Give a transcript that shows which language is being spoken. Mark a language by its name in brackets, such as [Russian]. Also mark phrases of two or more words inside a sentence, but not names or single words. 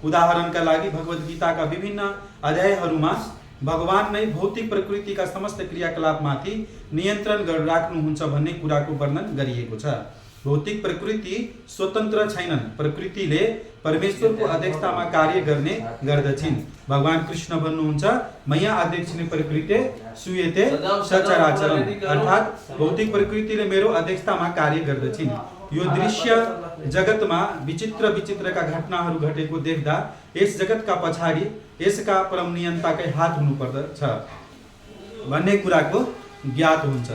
[Nepali] उदाहरणका लागि भगवत गीताका विभिन्न अध्यायहरूमा भगवान नै भौतिक प्रकृतिका समस्त क्रियाकलापमाथि नियन्त्रण राख्नुहुन्छ भन्ने कुराको वर्णन गरिएको छ। भौतिक प्रकृति स्वतन्त्र छैनन्, प्रकृतिले परमेश्वरको अध्यक्षतामा कार्य गर्ने गर्दछिन्। भगवान कृष्ण भन्नुहुन्छ [Sanskrit] मया अध्यक्षिणे प्रकृते सूयते सचराचरम्, [Nepali] अर्थात् भौतिक प्रकृतिले मेरो अध्यक्षतामा कार्य गर्दछिन्। यो दृश्य जगतमा विचित्र विचित्रका घटनाहरू घटेको देख्दा यस जगतका पछाडि यसका परम नियन्ताकै हात हुनुपर्दछ भन्ने कुराको ज्ञात हुन्छ।